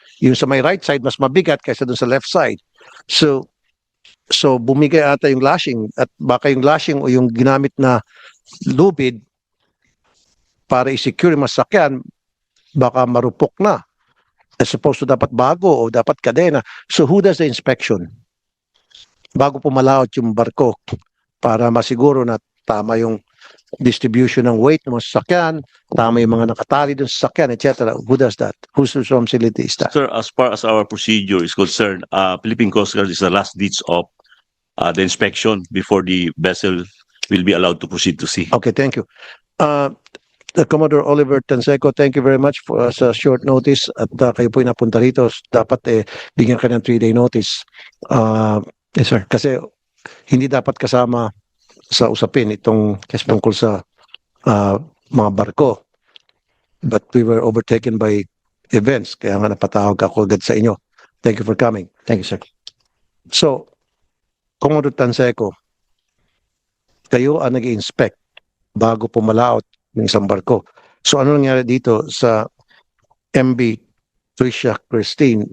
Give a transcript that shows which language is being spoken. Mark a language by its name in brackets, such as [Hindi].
[Filipino] Yung sa may right side, mas mabigat kaysa dun sa left side. So bumigay ata yung lashing at baka yung lashing o yung ginamit na lubid para i-secure yung masakyan, baka marupok na. [English] As opposed to [Filipino] dapat bago o dapat kadena. [English] So who does the inspection? [Filipino] Bago pumalaot yung barko para masiguro na tama yung distribution ng weight ng mga sasakyan, tama yung mga nakatali doon sa sasakyan, etc. [English] Who does that? Whose responsibility is that? Sir, as far as our procedure is concerned, Philippine Coast Guard is the last ditch of the inspection before the vessel will be allowed to proceed to sea. Okay, thank you. Commodore Oliver Tanseco, thank you very much for sa short notice [Filipino] at kayo po napunta rito. Dapat bigyan ka ng 3-day notice. [English] Yes, sir. [Filipino] Kasi hindi dapat kasama sa usapin itong tungkol sa mga barko. [English] But we were overtaken by events. [Filipino] Kaya nga napatawag ako agad sa inyo. [English] Thank you for coming. Thank you, sir. [Filipino] So, Commodore Tanseco, kayo ang nag-inspect bago pumalaot ng isang barko. So ano nangyari dito sa MV Tricia Christine?